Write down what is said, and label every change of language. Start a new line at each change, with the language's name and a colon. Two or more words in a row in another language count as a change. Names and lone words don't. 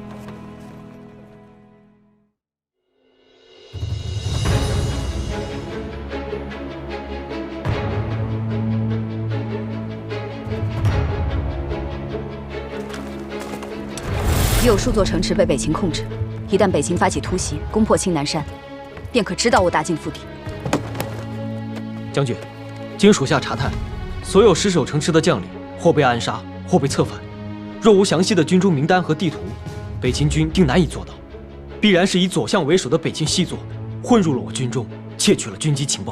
Chinese: 已有数座城池被北秦控制，一旦北秦發起突襲，攻破青南山，便可直搗我大晉腹地。將軍，經屬下查探，所有失守城池的將領，或被暗殺，或被策反。若無詳細的軍中名單和地圖，北秦軍定難以做到。必然是以左相為首的北秦細作混入了我軍中，竊取了軍機情報。